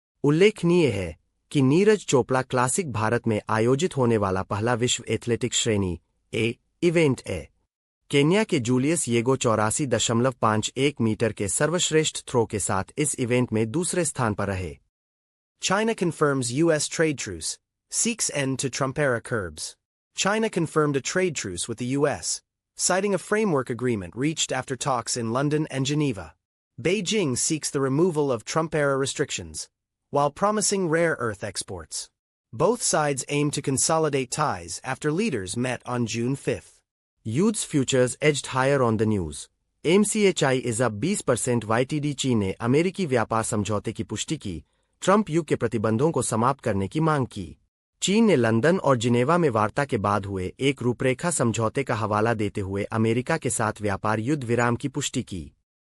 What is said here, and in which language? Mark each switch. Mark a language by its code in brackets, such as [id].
[hi] उल्लेखनीय है कि नीरज चोपड़ा क्लासिक भारत में आयोजित होने वाला पहला विश्व एथलेटिक्स श्रेणी ए इवेंट है। केन्या के जूलियस येगो 84.51 मीटर के सर्वश्रेष्ठ थ्रो के साथ इस इवेंट में दूसरे स्थान पर रहे। [en] China confirms U.S. trade truce, seeks end to Trump era curbs. China confirmed a trade truce with the U.S., citing a framework agreement reached after talks in London and Geneva. Beijing seeks the removal of Trump era restrictions, while promising rare earth exports. Both sides aim to consolidate ties after leaders met on June 5. Youth's futures edged higher on the news. MCHI is up 20% YTD। [hi] चीन ने अमेरिकी व्यापार समझौते की पुष्टि की, Trump युग के प्रतिबंधों को समाप्त करने की मांग की। चीन ने लंदन और जिनेवा में वार्ता के बाद हुए एक रूपरेखा समझौते का हवाला देते हुए अमेरिका के साथ व्यापार युद्ध विराम की पुष्टि की।